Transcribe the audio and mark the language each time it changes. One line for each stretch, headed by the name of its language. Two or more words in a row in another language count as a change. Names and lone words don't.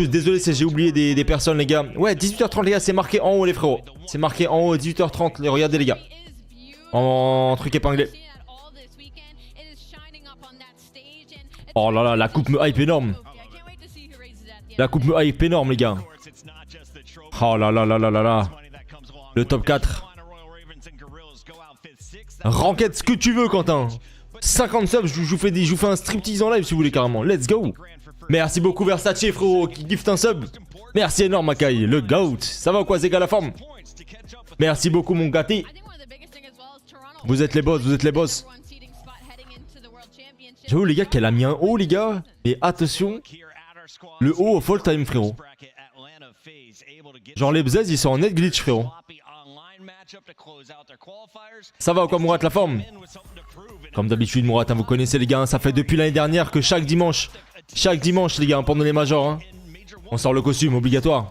French: Désolé si j'ai oublié des personnes, les gars. Ouais, 18h30, les gars. C'est marqué en haut, les frérots. C'est marqué en haut, 18h30. Regardez, les gars. En truc épinglé. Oh là là, la coupe me hype énorme. La coupe me hype énorme, les gars. Oh là là là là là là. Le top 4. Ranked ce que tu veux, Quentin. 50 subs, je vous fais un striptease en live si vous voulez carrément.
English: Let's go.
French: Merci beaucoup Versace, frérot, qui gift un sub. Merci énorme, Makai, le GOAT. Ça va quoi, Zega la forme? Merci beaucoup, mon gâté. Vous êtes les boss, vous êtes les boss. J'avoue, les gars, qu'elle a mis un haut, les gars. Et attention, le haut au
English: full time,
French: frérot. Genre, les bzez, ils sont en net glitch, frérot. Ça va quoi, Mourat, la forme? Comme d'habitude, Mourat, hein, vous connaissez, les gars. Hein, ça fait depuis l'année dernière que chaque dimanche, les gars, pendant les majors, hein, on sort le costume, obligatoire.